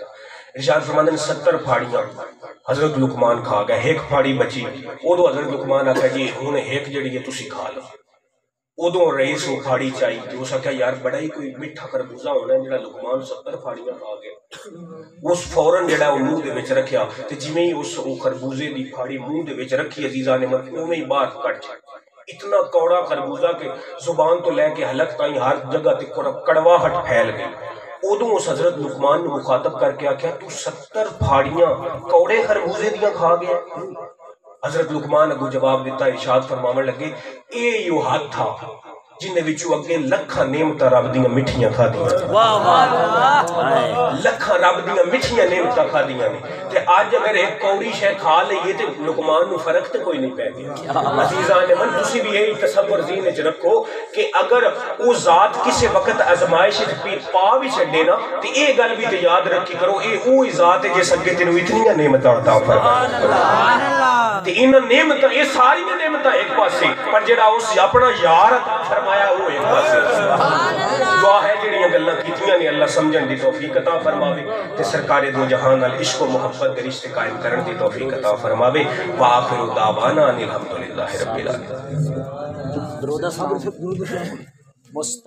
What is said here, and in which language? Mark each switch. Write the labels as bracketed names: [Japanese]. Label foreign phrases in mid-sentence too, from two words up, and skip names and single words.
[Punjabi] ارشاد فرماندے نے 70 پھاڑیاں حضرت لقمان کھا گئے. ایک پھاڑی بچی, اودو حضرت لقمان آکھیا جی ہن ایک جڑی ہے تسی کھا لو. ادو رئیس وہ پھاڑی چاہیے تو اس آخیا یار بڑا ہی کوئی میٹھا خربوزہ ہونا ہے جڑا لقمان 70 پھاڑیاں کھا گیا. اس فوراً جڑا وہ منہ دے وچ رکھیا تے جویں ہی اس خربوزے دی پھاڑی منہ دے وچ رکھی عزیزاں نے اوویں ہی باہر کٹ جائے. اتنا کوڑا خربوزہ کہ زبان تو لے کے حلق تائیں ہر جگہ تے کڑواہٹ پھیل گئی. ادو اس حضرت لقمان نے مخاطب کر کے آخیا تو 70 پھاڑیاں کوڑے خربوزے دیاں کھا گیا. حضرت لقمان اگو جواب دیتا, ارشاد فرماون لگے اے یو ہاتھ تھا جن وچوں اگے لکھاں نعمتاں رب دیاں مٹھیاں کھادیاں. لکھاں رب دیاں مٹھیاں نعمتاں کھادیاں نے, تے اج اگر ایک کوڑی شے کھا لئیے تے لقمان نو فرق تے کوئی نہیں پے گیا. عزیزان من تسی بھی یہی تصور ذہن وچ رکھو کہ اگر او ذات کسے وقت آزمائش وچ پا بھی چھڈے نا تے اے گل بھی تے یاد رکھی کرو اے اوہی ذات ہے جس اگے تینوں اتنیاں نعمتاں عطا فرمائے. تے انہاں نعمتاں یہ ساری نعمتاں ایک پاسے, پر جڑا اس اپنا یار عطا فرمایا وہ ایک پاسے. دعا ہے جڑیاں گلاں کیتیاں نے اللہ سمجھن دی توفیق عطا فرماوے تے سرکار دو جہان نال عشق و محبت دے رشتے قائم کرن دی توفیق عطا فرماوے. [Arabic] وآخر دعوانا ان الحمدللہ رب العالمین.